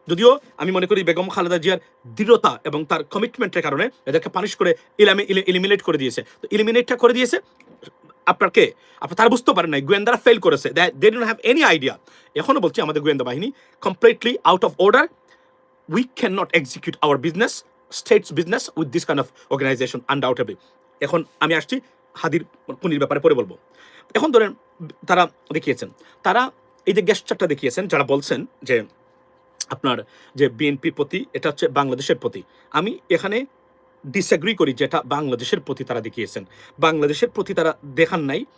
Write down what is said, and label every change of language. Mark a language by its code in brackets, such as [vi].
[bn] যদিও আমি মনে করি বেগম খালেদা জিয়ার দৃঢ়তা এবং তার কমিটমেন্টের কারণে এদেরকে পানিশ করে ইলিমিনেট করে দিয়েছে। তো ইলিমিনেটটা করে দিয়েছে আপনার কে? আপনার তারা বুঝতে পারেন নাই, গোয়েন্দারা ফেল করেছে, [en] They didn't have any idea. [bn] এখনো বলছি, আমাদের গোয়েন্দা বাহিনী completely out of order. [en] We cannot execute our business, state's business, with this kind of organization, undoubtedly. [bn] এখন আমি আসছি হাদির পুনির ব্যাপারে পরে বলবো। এখন ধরেন তারা দেখিয়েছেন, তারা এই যে গেস্টারটা দেখিয়েছেন, যারা বলছেন যে আপনার যে বিএনপির প্রতি এটা হচ্ছে বাংলাদেশের প্রতি, আমি এখানে ডিসএগ্রি করি। যেটা বাংলাদেশের প্রতি তারা দেখিয়েছেন, বাংলাদেশের প্রতি তারা দেখান নাই।